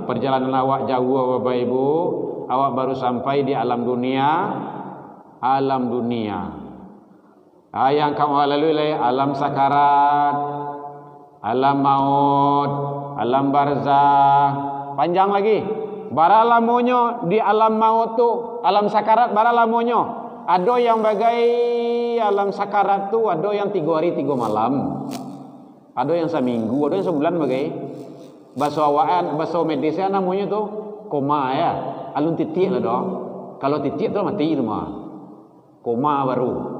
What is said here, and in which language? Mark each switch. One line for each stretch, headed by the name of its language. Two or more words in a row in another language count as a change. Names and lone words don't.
Minangkabau: Perjalanan awak jauh Bapak Ibu, awak baru sampai di alam dunia.
Indonesian: Alam dunia. Yang kamu lalui alam sakarat, alam maut, alam barzah, panjang lagi.
Minangkabau: Bara lamonyo di alam maut tu, alam sakarat bara lamonyo.
Indonesian: Ada yang bagai alam sakarat tu, ada yang 3 hari 3 malam. Ada yang seminggu, ada yang sebulan bagai. Bahasa awaan, bahasa medisnya namanya tu koma ya.
Minangkabau: Alun titik lah doh.
Indonesian: Kalau titik tu mati semua. Koma baru.